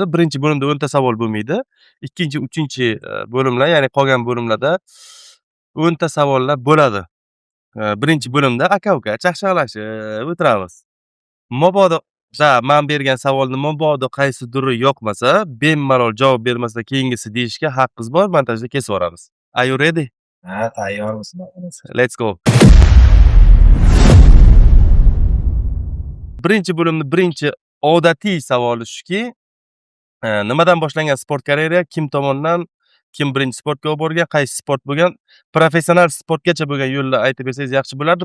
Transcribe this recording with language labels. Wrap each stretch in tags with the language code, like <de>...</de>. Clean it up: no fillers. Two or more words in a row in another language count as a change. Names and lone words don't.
<uz>Birinchi bo'limda 10 ta savol bo'lmaydi. Ikkinchi, uchinchi bo'limlar, ya'ni qolgan bo'limlarda 10 ta savollar bo'ladi. Birinchi bo'limda aka-uka chaqchaqlashib o'tiramiz. Mabodo men bergan savolni mabodo qaysidir yoqmasa, bemalol javob bermasa keyingisi deyishga haqqingiz bor. Montajda kesib yuboramiz.</uz> <en>Are you ready?</en> <uz>Ha, tayyormiz.</uz> <en>Let's go.</en> <uz>Birinchi bo'limni birinchi odatiy savoli shuki, nimadan boshlangan sport karyera, kim tomonidan, kim birinchi sportga olib borgan, qaysi sport bo'lgan, professional sportgacha bo'lgan yo'lni aytib bersangiz yaxshi bo'lardi.</uz>